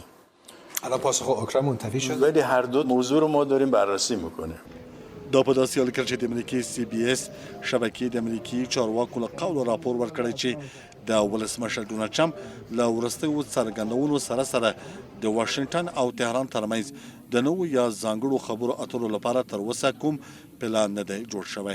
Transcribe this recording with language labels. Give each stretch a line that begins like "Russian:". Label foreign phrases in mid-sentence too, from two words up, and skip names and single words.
Persian: الان پاسخ اوکراین منتفی شد، ولی هر دو موضوع رو ما داریم بررسی میکنیم.
Pashto: دا په داسې حال کې چې د امریکای CBS شبکې د امریکایي چارواکو له قول راپور ورکړی چې د ولسمشر ډونالډ ټرمپ له وروستیو څرګندونو سره سره د واشنگټن او تهران ترمنځ د نوو یا ځانګړو خبرو اترو لپاره تر اوسه کوم پلان نه دی جوړ شوی.